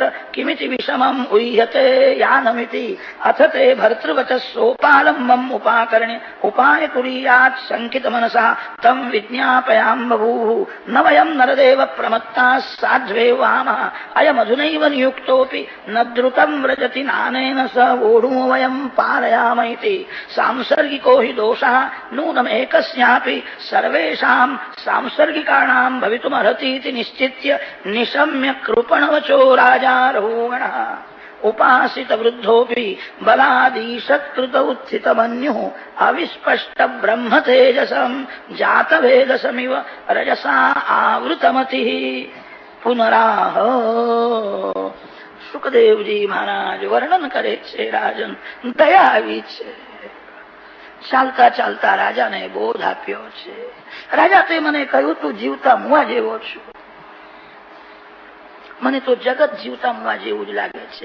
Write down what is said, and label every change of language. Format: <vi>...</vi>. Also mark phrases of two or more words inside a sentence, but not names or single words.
<sa>કિમિતિ વિષમમ ઉહ્યતે યાનમિતિ અથ તે ભર્તૃવચસોપાલંબમ ઉપાકરણ્ય ઉપાય કુર્યાત શંકિત મનસા તમ વિજ્ઞાપયામ બભૂવ ન વયમ નરદેવ પ્રમત્તા સાધ્વેવામઃ અયમધુનૈવ નિયુક્તોપી ન દ્રુતમ વ્રજતિ નાનેન સ વોઢું વયમ પાલયામૈતિ સાંસર્ગિકો हि दोषः नूनमेकस्यापि सर्वेषां सांसर्गिकाणां भवितुमर्हतीति निश्चित्य निशम्य कृपणवचो राजा रघुगणः उपासित वृद्धोऽपि बलादीशत्कृत उत्थितमन्युः अविस्पष्ट ब्रह्म तेजसं जातवेदसमिव रजसा आवृतमतिः पुनराह.</sa> <gu>સુખદેવજી મહારાજ વર્ણન કરે છે. રાજન દયા આવી છે. ચાલતા ચાલતા રાજાને બોધ આપ્યો છે. રાજા તે મને કહ્યું તું જીવતા મુવા જેવો છું. મને તો જગત જીવતા મુવા જેવું જ લાગે છે.</gu>